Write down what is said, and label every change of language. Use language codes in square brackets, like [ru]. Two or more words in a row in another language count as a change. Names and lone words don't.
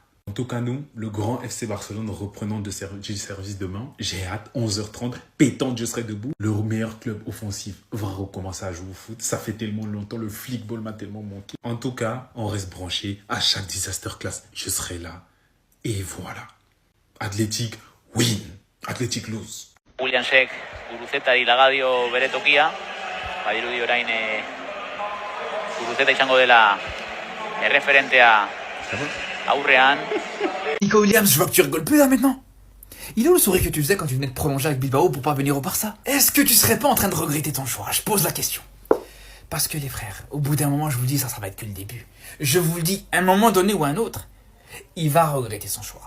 [fr] En tout cas, nous, le grand FC Barcelone, reprenant du service demain, j'ai hâte, 11h30, pétante, je serai debout. Le meilleur club offensif va recommencer à jouer au foot. Ça fait tellement longtemps, le flickball m'a tellement manqué. En tout cas, on reste branché. À chaque [en] disaster class, [fr] je serai là. Et voilà. [en] Athletic win. Athletic lose. [eu] William Sheck, Guruceta y Lagadio Beretokia. Badirudi orain Guruceta izango dela referente a aurrean. [fr] Nico Williams, je vois que tu rigoles plus là maintenant. Il est où le sourire que tu faisais quand tu venais de prolonger avec Bilbao pour pas venir au Barça? Est-ce que tu serais pas en train de regretter ton choix? Je pose la question. Parce que les frères, au bout d'un moment, je vous le dis, ça va être que le début. Je vous le dis, à un moment donné ou à un autre, il va regretter son choix.